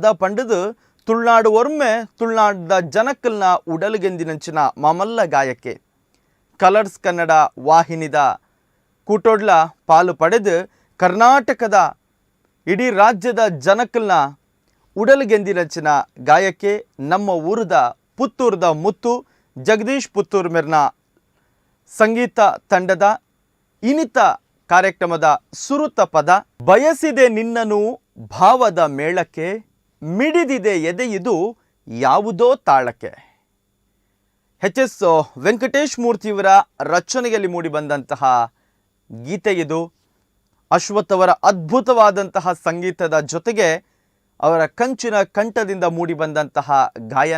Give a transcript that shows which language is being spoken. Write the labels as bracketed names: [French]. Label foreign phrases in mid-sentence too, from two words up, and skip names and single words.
[Tulu] ಪಂಡದು ತುಳುನಾಡು ಒರ್ಮೆ ತುಳುನಾಡದ ಜನಕಲ್ನ ಉಡಲುಗೆಂದಿನಂಚಿನ ಮಾಮಲ್ಲ ಗಾಯಕ್ಕೆ ಕಲರ್ಸ್ ಕನ್ನಡ ವಾಹಿನಿದ ಕೂಟೋಡ್ಲ ಪಾಲು ಪಡೆದು ಕರ್ನಾಟಕದ ಇಡೀ ರಾಜ್ಯದ ಜನಕಲ್ನ ಉಡಲುಗೆಂದಿನಂಚಿನ ಗಾಯಕ್ಕೆ ನಮ್ಮ ಊರದ ಪುತ್ತೂರದ ಮುತ್ತು ಜಗದೀಶ್ ಪುತ್ತೂರು ಮೆರ್ನ ಸಂಗೀತ ತಂಡದ ಇನಿತ ಕಾರ್ಯಕ್ರಮದ ಸುರುತ ಪದ [Kannada] ಬಯಸಿದೆ ನಿನ್ನನು ಭಾವದ ಮೇಳಕ್ಕೆ, ಮಿಡಿದಿದೆ ಎದೆಯಿದು ಯಾವುದೋ ತಾಳಕ್ಕೆ. ಎಚ್.ಎಸ್. ವೆಂಕಟೇಶ್ ಮೂರ್ತಿಯವರ ರಚನೆಯಲ್ಲಿ ಮೂಡಿಬಂದಂತಹ ಗೀತೆ ಇದು. ಅಶ್ವಥ್ ಅವರ ಅದ್ಭುತವಾದಂತಹ ಸಂಗೀತದ ಜೊತೆಗೆ ಅವರ ಕಂಚಿನ ಕಂಠದಿಂದ ಮೂಡಿಬಂದಂತಹ ಗಾಯನ.